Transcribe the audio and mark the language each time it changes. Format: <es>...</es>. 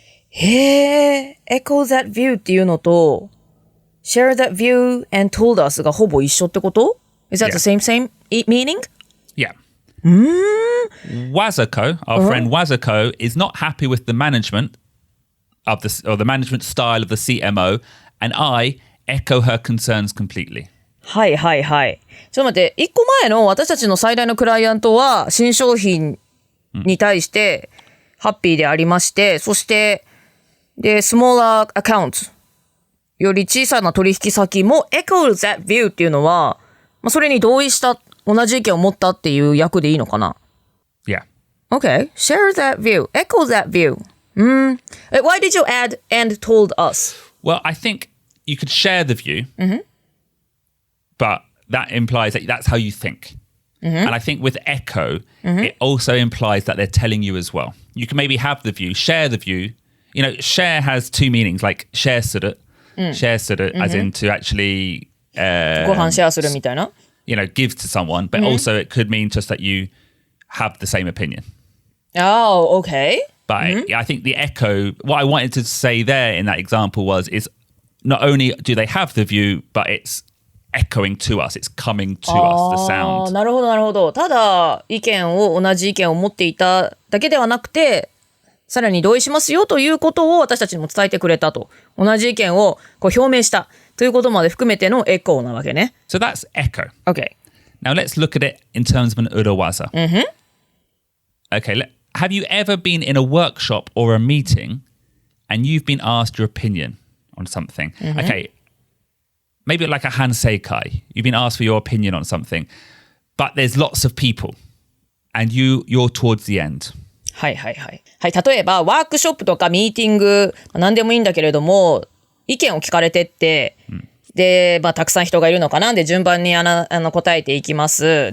<ja>へえ、</ja> <en>echo that view</en> <ja>っていうのと、</ja> <en>share that view and told us</en> <ja>がほぼ一緒ってこと？</ja> <en>Is that the same meaning? Yeah. Wazako, our friend Wazako, is not happy with the management of the management style of the CMO, and I echo her concerns completely.</en> <ja>はいはいはい。ちょっと待って、一個前の私たちの最大のクライアントは新商品に対してハッピーでありまして、そしてで、smaller accounts より小さな取引先も</ja> <en>echo that view</en> <ja>っていうのは、まあ、それに同意した、同じ意見を持ったっていう訳でいいのかな？</ja> <en>Yeah. Okay. Share that view. Echo that view. Why did you add and told us? Well, I think you could share the view, but that implies that that's how you think. And I think with echo, it also implies that they're telling you as well. You can maybe have the view, share the view. You know, share has two meanings, like share suru, as in to actually,</en> <ja>ご飯シェアするみたいな。</ja> <en>you know, give to someone, but also it could mean just that you have the same opinion. Oh, okay. But I think the echo, what I wanted to say there in that example is not only do they have the view, but it's echoing to us. It's coming to us, the sound.</en> <ja>なるほどなるほど。ただ同じ意見を持っていただけではなくて、さらに同意しますよということを私たちにも伝えてくれたと。同じ意見をこう表明したということまで含めてのエコーなわけね。</ja> <en>So that's echo. Okay. Now let's look at it in terms of an urawaza. Okay, have you ever been in a workshop or a meeting and you've been asked your opinion on something? Okay, maybe like a hanseikai. You've been asked for your opinion on something, but there's lots of people and you're towards the end.</en> <ja>はいはいはい。はい、例えばワークショップとかミーティング、何でもいいんだけれども、意見を聞かれてって、で、まあ、たくさん人がいるのかな。で、順番に答えていきます。</ja>